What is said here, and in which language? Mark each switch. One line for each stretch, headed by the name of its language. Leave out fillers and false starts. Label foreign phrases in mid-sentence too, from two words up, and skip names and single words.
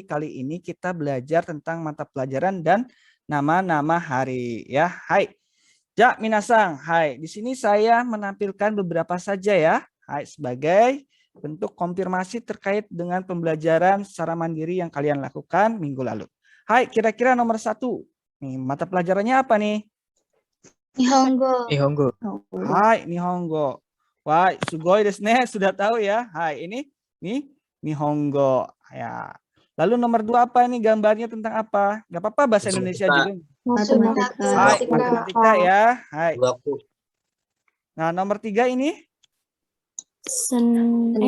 Indonesian: Kali ini kita belajar tentang mata pelajaran dan nama-nama hari ya.
Japanese: はい。じゃ、皆さん、はい.
Indonesian: Di sini saya menampilkan beberapa saja ya. Hai, sebagai bentuk konfirmasi terkait dengan pembelajaran secara mandiri yang kalian lakukan minggu lalu. Hai, kira-kira nomor 1. Nih, mata pelajarannya apa nih? Nihongo. Hai, Nihongo. Wah,
Japanese: すごいですね,
Indonesian: sudah tahu ya. Hai, ini nih Nihongo ya. Lalu nomor 2 apa ini gambarnya tentang apa? Gak apa-apa bahasa Indonesia juga. Hai, matematika ya. Hai. Nah, nomor 3 ini Seni